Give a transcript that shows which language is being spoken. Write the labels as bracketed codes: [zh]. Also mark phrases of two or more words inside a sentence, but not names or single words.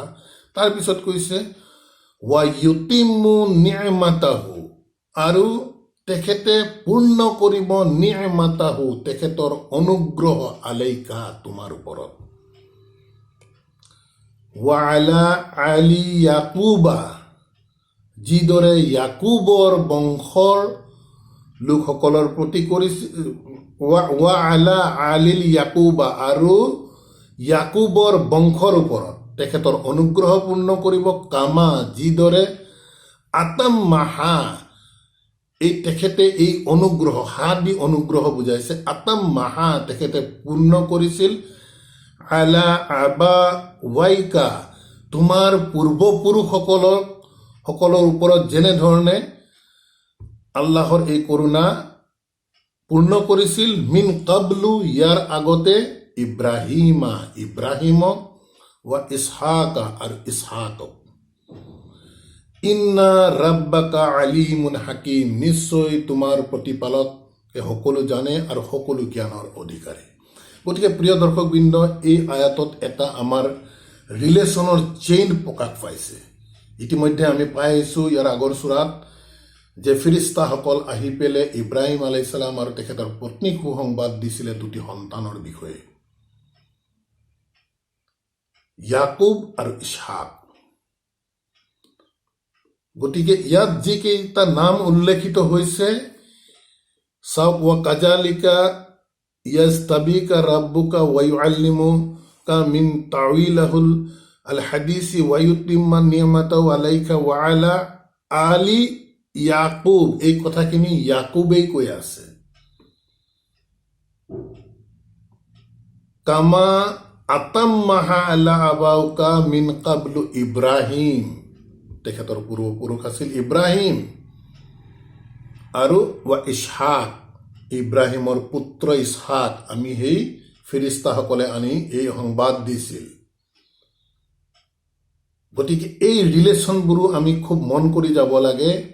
[as] তাৰপিছত কৈছে [ar] ويتم نعمته, [as] আৰু তেখেতে পূৰ্ণ কৰিব নি'মাতাহু, তেখেতৰ অনুগ্ৰহ, আলাইকা, তোমাৰ ওপৰত, [ar] وعلى آل يعقوب, [as] যিদৰে ইয়াকুবৰ বংশৰ লোকসকলৰ প্ৰতি কৰিছিল, [ar] وعلى آل يعقوب, [as] আৰু ইয়াকুবৰ বংশৰ ওপৰত তেখেতৰ অনুগ্ৰহ পূৰ্ণ কৰিব, কামা, যিদৰে আতাম্মাহা, এই তেখেতে এই অনুগ্ৰহ, হা দি অনুগ্ৰহ বুজাইছে, আতাম্মাহা, তেখেতে পূৰ্ণ কৰিছিল, [ar] على أبويك, [as] তোমাৰ পূৰ্বপুৰুষসকলৰ ওপৰত যেনেধৰণে আল্লাহৰ এই কৰোণা পূৰ্ণ কৰিছিল, [ar] من قبل, [as] ইয়াৰ আগতে, ইব্ৰাহিমক, ৱা ইছহাকা, আৰু ইছহাকক, [ar] إن ربك عليم حكيم, [as] নিশ্চয় তোমাৰ প্ৰতিপালকে সকলো জানে আৰু সকলো জ্ঞানৰ অধিকাৰী। গতিকে প্ৰিয় দৰ্শকবৃন্দ, এই আয়াতত এটা আমাৰ [en] relation chain [as] প্ৰকাশ পাইছে। ইতিমধ্যে আমি পাই আহিছোঁ ইয়াৰ আগৰ চূৰাত যে ফিৰিষ্টাসকল আহি পেলাই ইব্ৰাহিম [ar] عليه السلام [as] আৰু তেখেতৰ পত্নীক সুসংবাদ দিছিলে দুটি সন্তানৰ বিষয়ে, ইয়াকুব আৰু ইছহাক। গতিকে ইয়াত যিকেইটা নাম উল্লেখিত হৈছে, চাওক, [ar] وكذلك يجتبيك ربك ويعلمك من تأويل الأحاديث ويتم نعمته عليك وعلى آل يعقوب. [as] এই কথাখিনি ইয়াকুবেই কৈ আছে। [ar] كما أتمها على أبويك من قبل إبراهيم, [as] তেখেতৰ পূৰ্বপুৰুষ আছিল ইব্ৰাহিম, আৰু ৱা ইছহাক, ইব্ৰাহিমৰ পুত্ৰ ইছহাক আমি সেই ফিৰিষ্টাসকলে আনি এই সংবাদ দিছিল। গতিকে এই ৰিলেশ্যনবোৰো আমি খুব মন কৰি যাব লাগে।